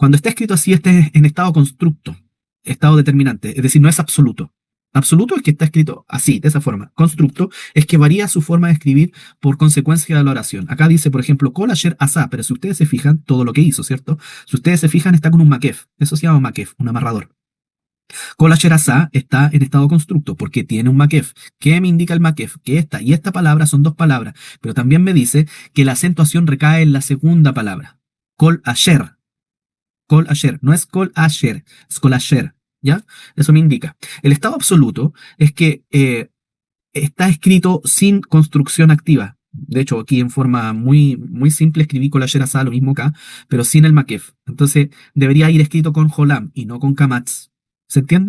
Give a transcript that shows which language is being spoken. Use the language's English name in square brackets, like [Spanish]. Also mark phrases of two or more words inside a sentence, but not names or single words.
[Spanish] Cuando está escrito así, este es en estado constructo, estado determinante, es decir, no es absoluto. Absoluto es que está escrito así, de esa forma. Constructo es que varía su forma de escribir por consecuencia de la oración. Acá dice, por ejemplo, [Hebrew] כל אשר עשה, [Spanish] pero si ustedes se fijan, todo lo que hizo, ¿cierto? Si ustedes se fijan, está con un makef. Eso se llama makef, un amarrador. [Hebrew] כל אשר עשה [Spanish] está en estado constructo porque tiene un makef. ¿Qué me indica el makef? Que esta y esta palabra son dos palabras, pero también me dice que la acentuación recae en la segunda palabra. [Hebrew] כל אשר. כל אשר. [Spanish] No es [Hebrew] כל אשר, [Spanish] es [Hebrew] כל אשר. [Spanish] ¿Ya? Eso me indica. El estado absoluto es que está escrito sin construcción activa. De hecho, aquí en forma muy simple escribí con la Sherazá, lo mismo acá, pero sin el makef. Entonces, debería ir escrito con Jolam y no con Kamatz. ¿Se entiende?